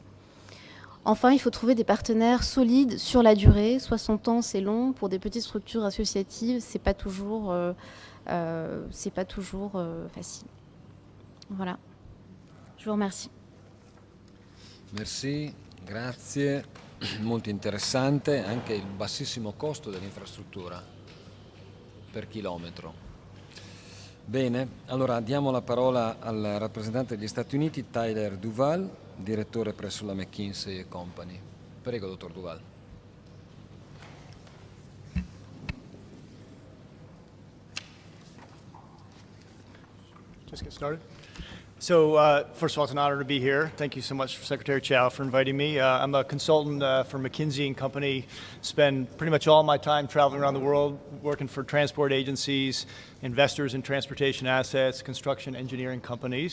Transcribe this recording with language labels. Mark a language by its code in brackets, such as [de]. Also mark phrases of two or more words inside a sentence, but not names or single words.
[fr] Enfin, il faut trouver des partenaires solides sur la durée. 60 ans, c'est long. Pour des petites structures associatives, c'est pas toujours facile. Voilà. Je vous remercie. Merci, [it] grazie. Molto interessante anche il bassissimo costo dell'infrastruttura per chilometro. Bene, allora diamo la parola al rappresentante degli Stati Uniti, Tyler Duval, direttore presso la McKinsey & Company. Prego, dottor Duval. [en] Just get started. So first of all, it's an honor to be here. Thank you so much, Secretary Chow, for inviting me. I'm a consultant for McKinsey & Company. Spend pretty much all my time traveling around the world, working for transport agencies, investors in transportation assets, construction engineering companies.